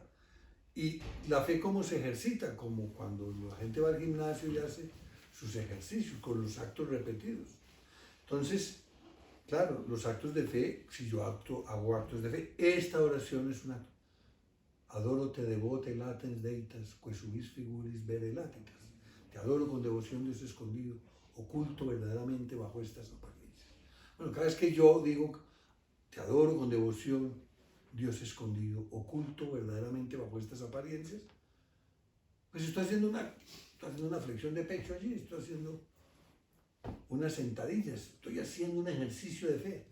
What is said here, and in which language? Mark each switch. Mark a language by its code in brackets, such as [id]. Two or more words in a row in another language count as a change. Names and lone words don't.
[es] Y la fe, ¿cómo se ejercita? Como cuando la gente va al gimnasio y hace sus ejercicios con los actos repetidos. Entonces, claro, los actos de fe, si yo hago actos de fe, esta oración es un acto. [la] Adoro te devote latens deitas, que subis figuris vere latitas. [es] Te adoro con devoción, Dios escondido, oculto verdaderamente bajo estas apariencias. Bueno, cada vez que yo digo, te adoro con devoción, Dios escondido, oculto verdaderamente bajo estas apariencias, pues estoy haciendo una flexión de pecho allí, estoy haciendo unas sentadillas, estoy haciendo un ejercicio de fe.